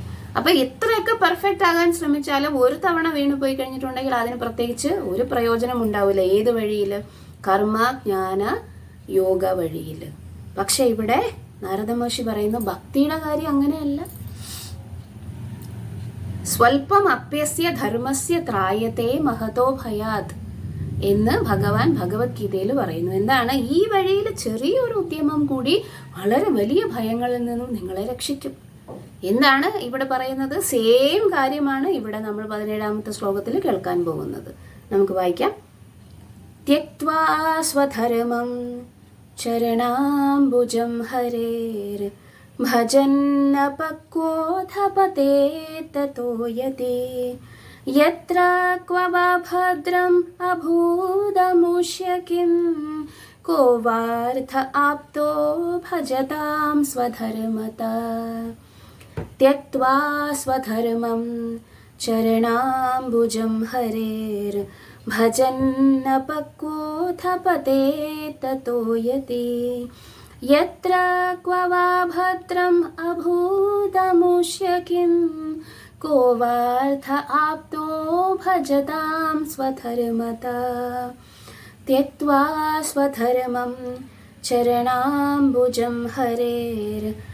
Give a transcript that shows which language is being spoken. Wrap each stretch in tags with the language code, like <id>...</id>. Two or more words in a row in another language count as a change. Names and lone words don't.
<ml>അപ്പൊ ഇത്രയൊക്കെ പെർഫെക്റ്റ് ആകാൻ ശ്രമിച്ചാലും ഒരു തവണ വീണു പോയി കഴിഞ്ഞിട്ടുണ്ടെങ്കിൽ അതിന് പ്രത്യേകിച്ച് ഒരു പ്രയോജനം ഉണ്ടാവില്ല. ഏത് വഴിയിൽ? കർമ്മ ജ്ഞാന യോഗ വഴിയിൽ. പക്ഷെ ഇവിടെ നാരദ മഹർഷി പറയുന്നു ഭക്തിയുടെ കാര്യം അങ്ങനെയല്ല.</ml> <sa>സ്വൽപ്പം അപ്യസ്യ ധർമ്മസ്യ ത്രായത്തെ മഹതോ ഭയാത്</sa> <ml>എന്ന് ഭഗവാൻ ഭഗവത്ഗീതയിൽ പറയുന്നു. എന്താണ്? ഈ വഴിയിൽ ചെറിയൊരു ഉദ്യമം കൂടി വളരെ വലിയ ഭയങ്ങളിൽ നിന്നും നിങ്ങളെ രക്ഷിക്കും. എന്താണ് ഇവിടെ പറയുന്നത്? സെയിം കാര്യമാണ് ഇവിടെ നമ്മൾ 17ാമത്തെ ശ്ലോകത്തിൽ കേൾക്കാൻ പോകുന്നത്. നമുക്ക് വായിക്കാം.</ml> <sa>ത്യക്ത്വാ സ്വധർമ്മം ചരണാംബുജം ഹരേർ ഭജന്നപക്വോധപതേ തതോ യതി യത്ര ക്വ വാ ഭദ്രം അഭൂതമുഷ്യ കിം കോ വാർത്ഥ ആപ്തോ ഭജതാം സ്വധർമ്മതാ त्यक्त्वा स्वधर्मं चरणाम्बुजं हरेर् भजन्नपक्वोऽथ ततो यति यत्र क्व वा भद्रम् अभूतमुष्य किं को वार्थ आप्तो भजतां स्वधर्मता त्यक्त्वा स्वधर्मं चरणाम्बुजं हरेर्</sa>